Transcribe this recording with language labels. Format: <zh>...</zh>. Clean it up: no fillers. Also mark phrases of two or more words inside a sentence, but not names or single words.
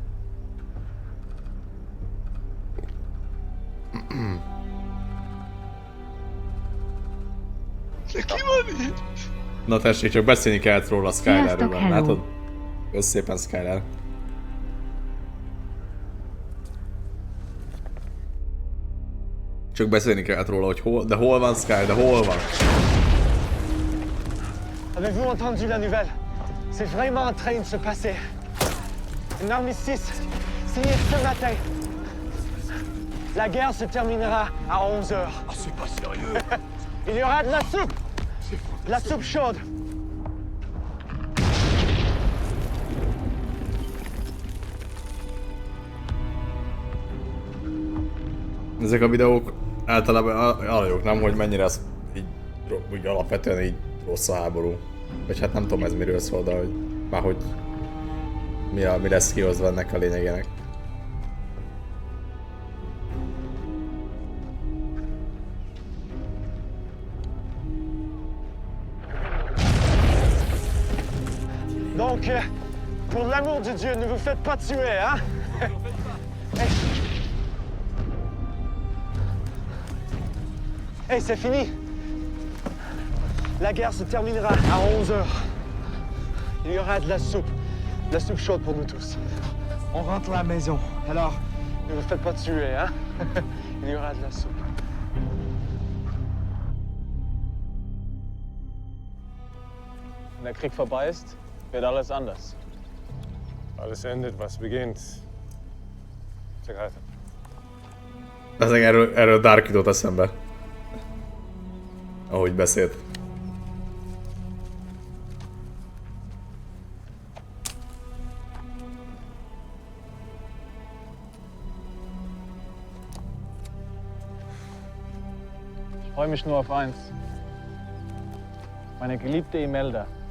<hu>Na tessék, csak beszélni kellett róla a Skylerről, Sziasztok, hello. látod? Kösz szépen, Skyler. Csak beszélni kellett róla, hogy hol, de hol van Sky, de hol van?</hu> <fr>Avez-vous entendu la nouvelle? C'est vraiment en train de se passer. Un armistice signé ce matin. La guerre se terminera à 11h. Ah, c'est pas sérieux. Il y aura de la soupe! De la soupe chaude!</fr> <hu>Ezek a videók általában arra jók, nem, hogy mennyire az így, úgy alapvetően így rossz a háború. Vagy hát nem tudom ez miről szól, de hogy már hogy mi lesz kihozva ennek a lényegének.</hu> <fr>Donc, pour l'amour de Dieu, ne vous faites pas tuer, hein? Hey, hey, c'est fini. La guerre se terminera à 11h. Il y aura de la soupe chaude pour nous tous. On rentre à la maison. Alors, ne vous faites pas tuer, hein? Il y aura de la soupe.</fr> <de>Wenn der Krieg vorbei ist, wird alles anders. Alles endet, was beginnt.</de> <hu>Csak hát. Ezek erről Dark jutott eszembe. Ahogy beszélt.</hu> <de>Ich freue mich nur auf eins. Meine geliebte Imelda.</de>